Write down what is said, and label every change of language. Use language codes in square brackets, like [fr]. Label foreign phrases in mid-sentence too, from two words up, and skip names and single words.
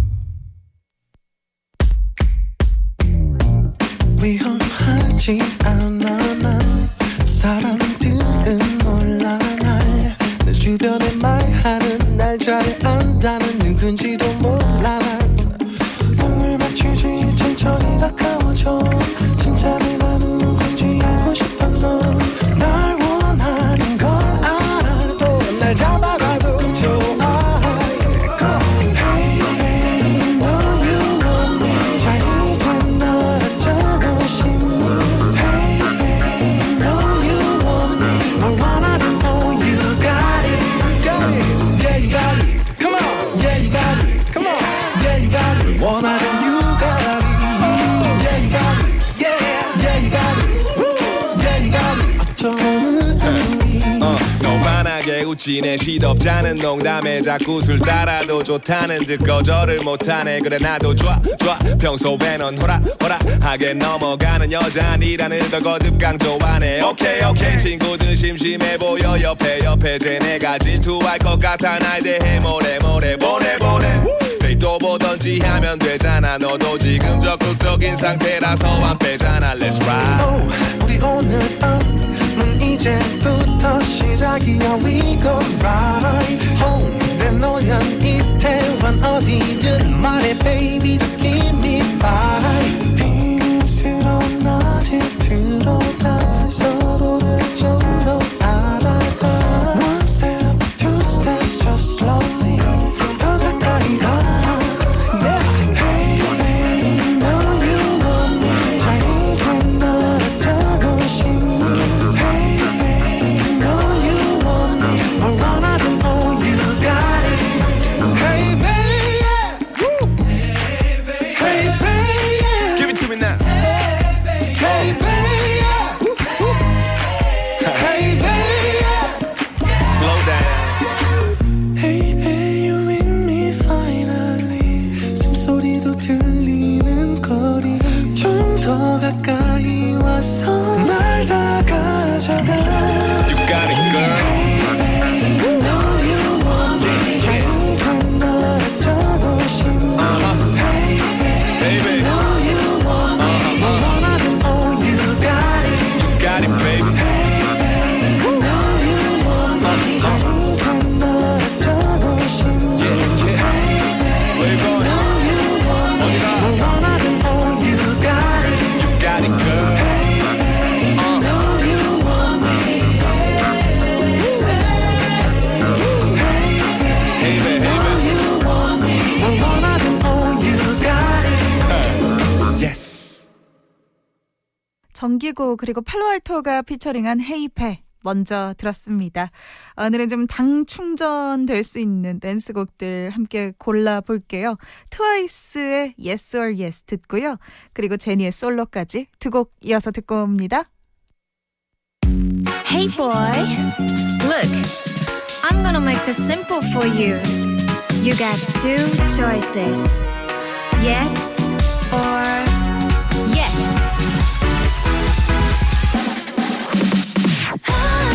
[ko] 위험하지 않아 난 사람들은 몰라 날 내 주변에 말하는 날 잘 안다는 누군지도 몰라 난 눈을 맞추지 천천히 가까워져 진짜 내가 누군지 알고 싶어 넌 날 원하는 걸 알아도 날 잡아가도 좋아 [en] Hey baby know you want me [ko] 자 이제 널 어쩌고 싶니 [en] Hey baby know you want me [ko] 뭘 원하든 [en] oh you got it Yeah you got it Come on Yeah you got it Come on Yeah you got it 원하든 you got it Yeah you got it Yeah you got it Woo Yeah you got it [ko] 어쩌면 우리 너만하게 웃지 내 시덥잖은 농담에 자꾸 술 따라도 좋다는 듯 거절을 못하네 그래 나도 좋아 평소에 넌 호라하게 넘어가는 여자 아니라는 걸 거듭 강조하네 오케이 친구들 심심해 보여 옆에 쟤네가 질투할 것 같아 날 대해 뭐래 보내 또 보던지 하면 되잖아 너도 지금 적극적인 상태라서 안 빼잖아 [en] Let's ride [ko] 우리 오늘 밤은 이제부터 시작이야 [en] We gon' ride [ko] 홍대 노년 이태원 어디든 말해 [en] baby just give me five [ko] 비밀스러운 낮에 들어가 서로를 좀 더 [en] 알아가 One step, two steps just slowly [ko] 더 가까이 가 [en] Hey baby know you want me [ko] 자 이제 널 어쩌고 싶니 [en] Hey baby know you want me [ko] 뭘 원하든 [en] oh you got it Hey baby Hey baby Give it to me now Hey baby Hey baby Slow down Hey baby you with me finally [ko] 숨소리도 들리는 거리 좀 더 가까이 와서 날 다 가져가 [en] You got it girl Hey baby know you want me [ko] 자 이제 널 어쩌고 싶니 [en] Hey baby Baby know you want me [ko] 뭘 원하든 [en] oh you got it You got it baby Hey baby know you want me [ko] 자 이제 널 어쩌고 싶니 [en] Hey baby Where you going? know you want me [ko] 뭘 원하든 [en] oh you got it You got it girl know you want me Hey baby you want me [ko] 뭘 원하든 [en] oh you got it Yes [ko] 정기고 그리고 팔로알토가 피처링한 헤이페 먼저 들었습니다. 오늘은 좀 당 충전될 수 있는 댄스곡들 함께 골라볼게요. 트와이스의 Yes or Yes 듣고요. 그리고 제니의 솔로까지 두 곡 이어서 듣고 옵니다. [en] Hey boy, look, I'm gonna make this simple for you. You got two choices, yes or yes.